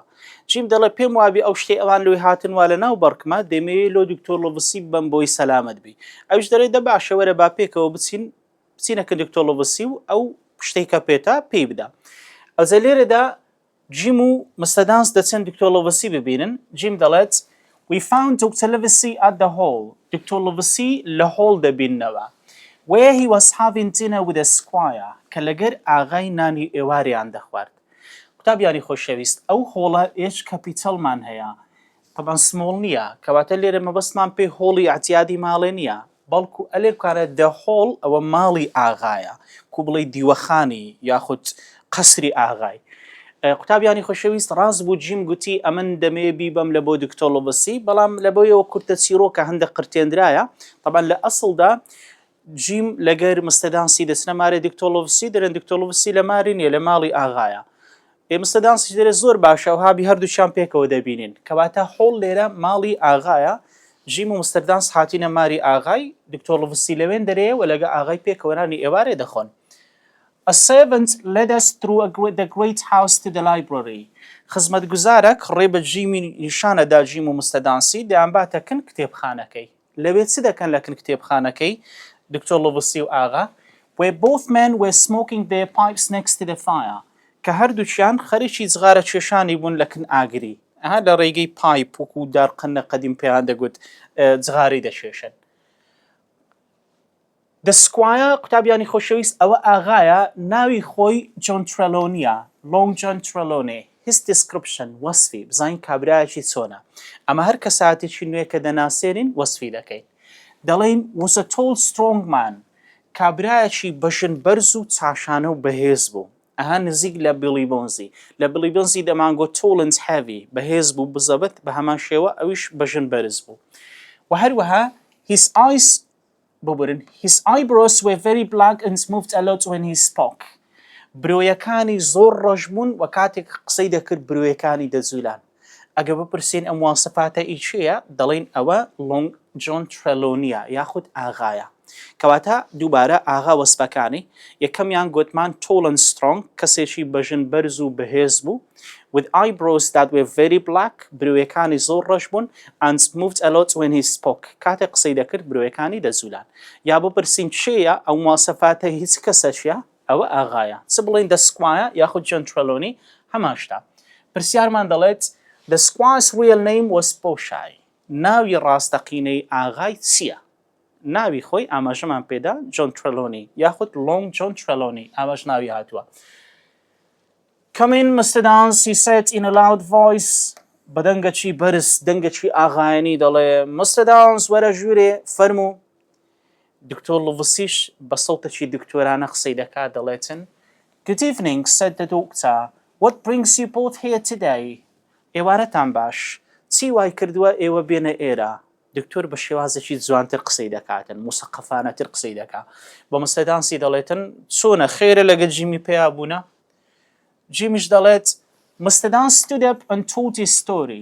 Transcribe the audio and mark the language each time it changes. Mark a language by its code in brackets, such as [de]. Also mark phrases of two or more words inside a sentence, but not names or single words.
[ckb] جیم دەڵێ پێم وابی ئەو شتێ ئەوان لۆی هاتنوا لە ناو بەڕکمە دەمەوێت لۆ دکتۆر لۆڤسی بم بۆی سەلامت بی. ئەوش دەڵێت دە باشە وەرە با پێکەوە بچینەکە دکتۆر لۆڤسی و ئەو شتێکە پێتا پێی بدا. ئەوجا لێرەدا جیم و مستەدانس دەچەند دکتۆر لۆڤسی ببینن. جیم دەڵێت [en] We found Dr. Livesey at the hall. Dr. [ckb] Livesey لە hall دەبیننەوە. [en] Where he was having dinner with a squire. [ckb] کە لەگەر ئاغای نانی ئێواریان دەخوارد. قوتابیانی خۆشەویست ئەو هۆڵە ئێش کەپیتەڵمان هەیە. طبعا سمۆڵ نییە کەواتە لێرە مەبەستمان پێی هۆڵی ئاعتیادی ماڵێ نییە. بەڵکو ئەلێ بکارە the hall ئەوە ماڵی ئاغایە. کو بڵێ دیوەخانی یاخود قەسری ئاغای. قوتابیانی خۆشەویست ڕاست بوو جیم گوتی ئەمن دەمێ بیبەم لە بۆ دکتۆر لۆڤسی بەڵام لە بۆیەوە کورتە چیرۆکە هەندێک قرتێنرایە. طبعا لە ئەسڵدا جیم لەگەر مستەدانسی دەچنە مارێ دکتۆر لۆڤسی دەرێن دکتۆر لۆڤسی لە ماری نییە لە ماڵی ئاغایە. مستەدانسی دەرێت زۆر باشە و هابی هەردووچیان پێکەوە دەبینین کەواتە هۆڵ لێرە ماڵی ئاغایە. جیم و مستەدانس هاتینە ماری ئاغای دکتۆر لۆڤسی لەوێن دەرەیە و لەگە ئاغای پێکەوەرانی ئێوارێ دەخۆن. [en] A servant led us through the great house to the library. [ckb] خزمەتگوزارێک ڕێ بە جیمی نیشانەدا جیم و مستەدانسی دەیان باتەکن کتێبخانەکەی. لەوێ چ دەکەن لەکن کتێبخانەکەی دکتۆر لۆڤسی و ئاغا [en] where both men were smoking their pipes next to the fire. [ckb] کە هەردووچیان خەریکی جغارە کێشانی بوون لەکن ئاگری. ئەها لە ڕێگەی پایپ وەکو دارقەنە قەدیم پێیان دەگوت جغاری دەکێشن. [en] The squire [ckb] قوتابیانی خۆشەویست ئەوە ئاغایە ناوی خۆی جۆن ترەلۆنیە Long John Trelawney. [en] His description [ckb] وەسفی بزانین کابرایەکی چۆنە. ئەمە هەر کەساتێکی نوێ کە دەناسێنین وەسفی دەکەین. [en] دەڵێن was a tall strong man. [ckb] کابرایەکی بەژن بەرز و چاشانە و بەهێز بوو. ئەها نزیک لە بیلی بۆنزی. لە بیلی بۆنزی دەمانگۆ [en] tall and heavy [ckb] بەهێز بوو بزەبەت بە هەمان شێوە ئەویش بەژن بەرز بوو. و هەروەها [en] his eyebrows were very black and moved a lot when he spoke. [ckb] برۆیەکانی زۆر ڕەشبوون و کاتێک قسەی دەکرد برۆیەکانی دەجوولان. ئەگە بپرسین ئەم واسفاتە ئیچەیە دەڵێن ئەوە Long John Trelawney یاخود ئاغایە. کەواتە دووبارە ئاغا وەسفەکانی یەکەمیان گوتمان [en] tall and strong [ckb] کەسێکی بەژن بەرز و بەهێز بوو [en] with eyebrows that were very black [ckb] برۆیەکانی زۆر ڕەش بوون [en] and moved a lot when he spoke [ckb] کاتێک قسەی دەکرد برۆیەکانی دەجوولان. یا بپرسین چێیە ئەو واسفاتە هیچ کەسەشیە ئەوە ئاغایە. چ بڵێن [en] the squire [ckb] یاخود John Trelawney هەمان شتە. پرسیارمان دەڵێت [en] the squire's real name was Boshai. [ckb] ناوی ڕاستەقینەی ئاغای چییە؟ ناوی خۆی ئاماژەمان پێدا جۆن ترەلۆنی یاخود Long John Trelawney ئاماژ ناوی هاتووە. [en] Come in, Mr. Dance, he said in a loud voice. [ckb] بە دەنگەکی بەرز دەنگەکی ئاغایانی دەڵێ Mr. Dance وەرە ژوورێ فەرموو. دکتۆر لۆڤسیش بە سەوتێکی دکتۆرانە قسەی دەکات دەڵێتن [en] Good evening, said the doctor. What brings you both here today? [ckb] ئێوارەتان باش. چی وای کردووە ئێوە بێنە ئێرە؟ دکتۆر بە شێوازێکی جوانتر قسەی دەکاتن موسەقەفانەتر قسەی دەکات. بە مستەدانسی دەڵێتن چۆنە خێرە لەگە جیمی پێیا بوونە؟ جیمیش دەڵێت مستەدانس [en] stood up and told his story.